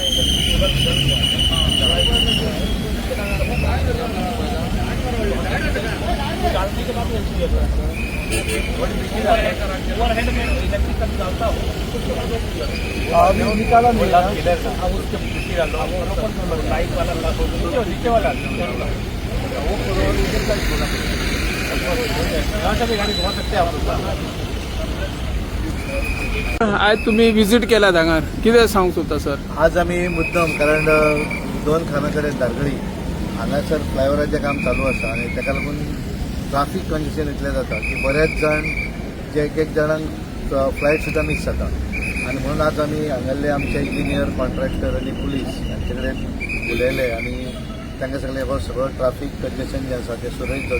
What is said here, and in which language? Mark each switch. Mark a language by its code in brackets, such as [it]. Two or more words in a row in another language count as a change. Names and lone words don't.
[hi] डालने के बाद ओवरहेड में इलेक्ट्रिकल डालता हो अभी निकाला नहीं उसके मिट्टी डाल दो लाइट वाला नीचे वाला वो इधर का बोला यहाँ से भी गाड़ी घुमा सकते हैं आप. [kok] आज तुम्ही विजिट केला हांगार कितें सांगूंक सोदता सर? आज आम्ही मुद्दम कारण 2 खानाकडे दारगळी हांगासर फ्लायओव्हराचें काम चालू आसा आनी ताका लागून [en] traffic condition [kok] इतलें जाता की बरेच जाण जे एक जाणांक फ्लायट सुद्दां मिस जाता आनी म्हणून आज आमी हांगासरले आमचे [en] engineer contractor [kok] आनी पुलीस हांचे कडेन उलयले आनी तांकां सगळें हो सगळो [en] traffic congestion [kok] जें आसा तें सुरळीत जावचें.